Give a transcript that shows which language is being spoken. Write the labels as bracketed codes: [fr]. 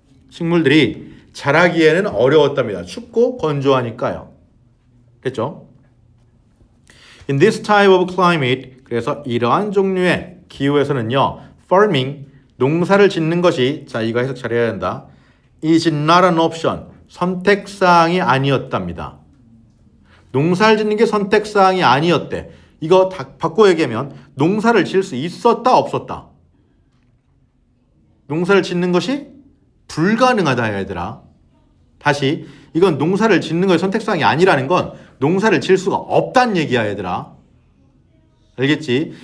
[ko] 식물들이 자라기에는 어려웠답니다. 춥고 건조하니까요. 됐죠? [en] In this type of climate, [ko] 그래서 이러한 종류의 기후에서는요, [en] farming, [ko] 농사를 짓는 것이, 자, 이거 해석 잘해야 된다. [en] is not an option, [ko] 선택사항이 아니었답니다. 농사를 짓는 게 선택사항이 아니었대. 이거 다 바꿔 얘기하면 농사를 지을 수 있었다, 없었다? 농사를 짓는 것이 불가능하다, 얘들아. 다시, 이건 농사를 짓는 것이 선택사항이 아니라는 건 농사를 지을 수가 없다는 얘기야, 얘들아. 알겠지?